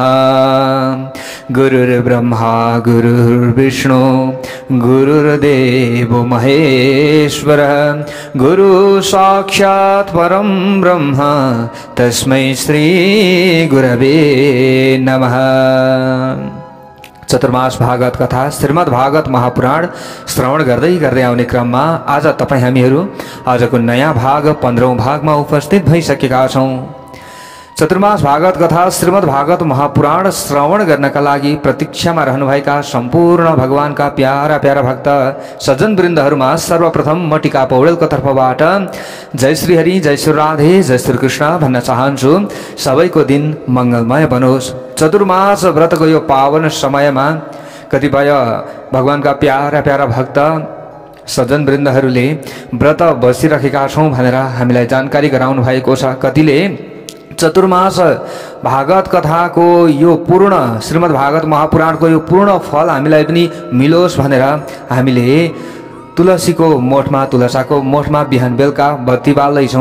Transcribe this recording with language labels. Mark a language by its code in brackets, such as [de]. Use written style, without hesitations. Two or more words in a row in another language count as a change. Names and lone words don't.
[sa] गुरुर्ब्रह्मा गुरुर्विष्णु गुरुर्देवो महेश्वरः गुरु साक्षात् परं ब्रह्म तस्मै श्री गुरवे नमः। [ne] चतुर्मास भागवत कथा श्रीमद् भागवत महापुराण श्रवण गर्दै गर्दै आउने क्रममा आज तपाई हामीहरू आजको नयाँ भाग 15औं भागमा उपस्थित भइसकेका छौं। चतुर्मास भागवत कथा श्रीमद् भागवत महापुराण श्रवण गर्नका लागि प्रतीक्षामा रहनुभएका सम्पूर्ण भगवानका प्यारा प्यारा भक्त सज्जन वृन्दहरूमा सर्वप्रथम म टिका पौडेलको तर्फबाट जय श्री हरि जय श्री राधे जय श्री कृष्ण भन्न चाहन्छु। सबैको दिन मंगलमय बनोस्। चतुर्मास व्रतको यो पावन समयमा कतिपय भगवानका प्यारा प्यारा भक्त सज्जन वृन्दहरूले व्रत बसिरहेका छौं भनेर हामीलाई जानकारी गराउनु भएको छ। कतिले चतुर्मास भागवत कथाको यो पूर्ण श्रीमद् भागवत महापुराणको यो पूर्ण फल हामीलाई पनि मिलोस् भनेर हामीले तुलसीको मोठमा तुलसाको मोठमा बिहान बेलुका बत्ती बाल्दैछौँ।